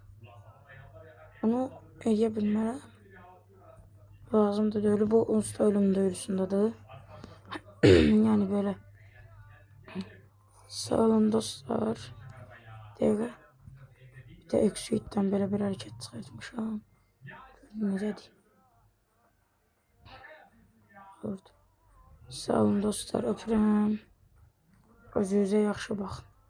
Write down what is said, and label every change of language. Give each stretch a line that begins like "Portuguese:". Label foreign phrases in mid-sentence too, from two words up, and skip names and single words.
Turkish: Bunu eleyebilmem lazımdır. Öyle bu usta ölüm dövüşündedir. Yani böyle. Sağ olun dostlar.
Azerbaijani: Dəqiqə.
Turkish: Bir de Exuit'ten böyle bir hareket çıkartmışam.
Azerbaijani: Necədir? Sağ olun dostlar, öpürəm. Özünüzə yaxşı baxın.